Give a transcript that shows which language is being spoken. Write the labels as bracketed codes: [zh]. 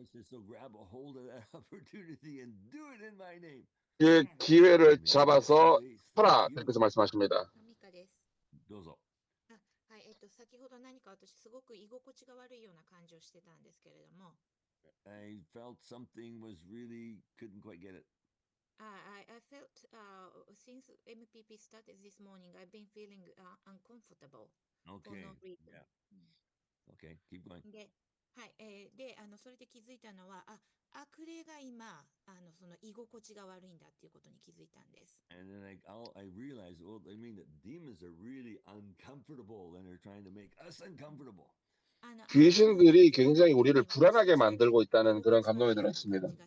[en] So grab a hold of that opportunity and do it in my name. [ko] 그 기회를 잡아서 하라. 그렇게 말씀하십니다. [ja] どうぞ。先ほど何か私すごく居心地が悪いような感じをしてたんですけれども、 [en] I felt something was really couldn't quite get it. I felt since MPP started this morning, I've been feeling uncomfortable for Okay. no reason. Yeah. Okay. Keep going. [ja] で、はい、で、それで気づいたのは、悪霊が今、その居心地が悪いんだっていうことに気づいたんです。 [en] And then I realized, well, I mean, that demons are really uncomfortable and they're trying to make us uncomfortable. [ko] 귀신들이 굉장히 우리를 불안하게 만들고 있다는 그런 감동이 들었습니다.